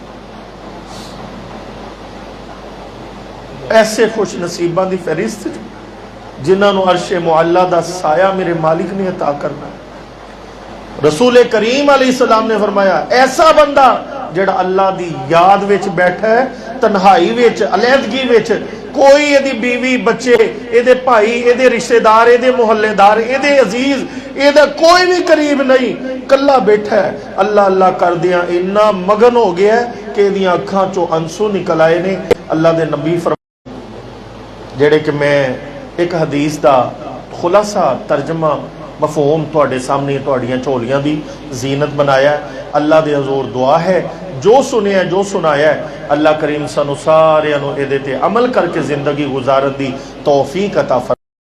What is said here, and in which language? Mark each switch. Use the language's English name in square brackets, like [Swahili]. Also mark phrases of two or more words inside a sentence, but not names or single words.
[Punjabi] ایسے خوش نصیبہ دی فہرست جنہاں نو عرش معلی دا سایہ میرے مالک نے عطا کرنا ہے۔ رسول کریم علیہ السلام نے فرمایا ایسا بندہ جڑا اللہ دی یاد وچ بیٹھا ہے، تنہائی وچ، علیحدگی وچ، کوئی یہ دی بیوی بچے، یہ دے بھائی، یہ دے رشتہ دار، یہ دے محلے دار، یہ دے عزیز، یہ دے کوئی بھی قریب نہیں، کلا بیٹھا ہے، اللہ اللہ کر دیا اتنا مگن ہو گیا ہے کہ دیاں اکھاں چو انسو نکل آئے نے۔ اللہ دے نبی فرمایا جڑے کہ میں ایک حدیث دا خلاصہ ترجمہ مفہوم تواڈے سامنے تواڈیاں چولیاں دی زینت بنایا ہے۔ اللہ دے حضور دعا ہے جو سنیا جو سنایا ہے اللہ کریم سانو سارے اے دے تے عمل کر کے زندگی گزارن دی توفیق عطا فرمائے۔